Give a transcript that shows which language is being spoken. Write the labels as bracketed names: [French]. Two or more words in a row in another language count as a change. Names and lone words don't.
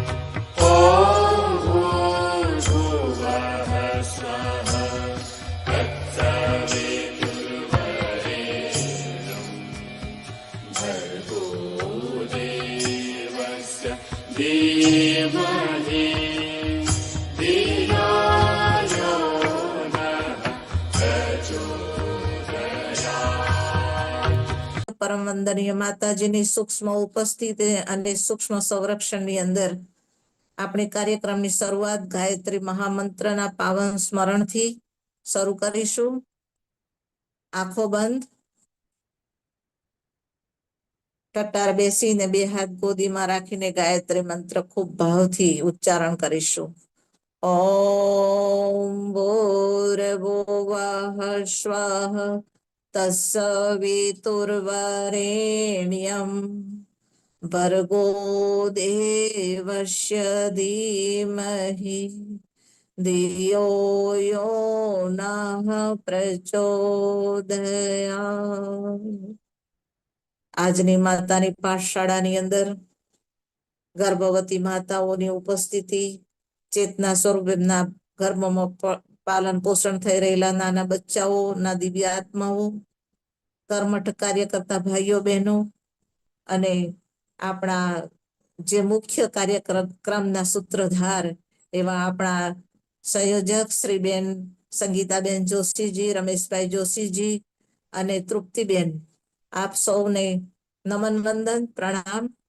[Sanskrit] ॐ भूर्भुवः स्वः तत्सवितुर्वरेण्यं भर्गो देवस्य धीमहि धियो यो नः प्रचोदयात्। [Gujarati] પરમ વંદનીય માતાજીની સૂક્ષ્મ ઉપસ્થિતિ અને સૂક્ષ્મ સંરક્ષણની અંદર આપણે કાર્યક્રમની શરૂઆત ગાયત્રી મહામંત્રના પાવન સ્મરણથી શરૂ કરીશું. આંખો બંધ, ટટ્ટાર બેસીને બે હાથ ગોદીમાં રાખીને ગાયત્રી મંત્ર ખૂબ ભાવથી ઉચ્ચારણ કરીશું. [Sanskrit] ઓમ ભૂર્ભુવઃ સ્વઃ તત્સવિતુર્વરેણ્યં ભર્ગો દેવસ્ય ધીમહિ ધિયો યો નઃ પ્રચોદયાત્. [Gujarati] આજની માતાની પાઠશાળાની અંદર ગર્ભવતી માતાઓની ઉપસ્થિતિ, ચેતના સ્વરૂપ એમના ગર્ભમાં પાલન પોષણ થઈ રહેલા નાના બચ્ચાઓના દિવ્ય આત્માઓ, કર્મઠ કાર્ય કરતા ભાઈઓ બહેનો અને આપણા જે મુખ્ય કાર્યક્રમના સૂત્રધાર એવા આપણા સંયોજક શ્રી બેન સંગીતાબેન જોશીજી, રમેશભાઈ જોશીજી અને તૃપ્તિબેન, આપ સૌને નમન વંદન પ્રણામ.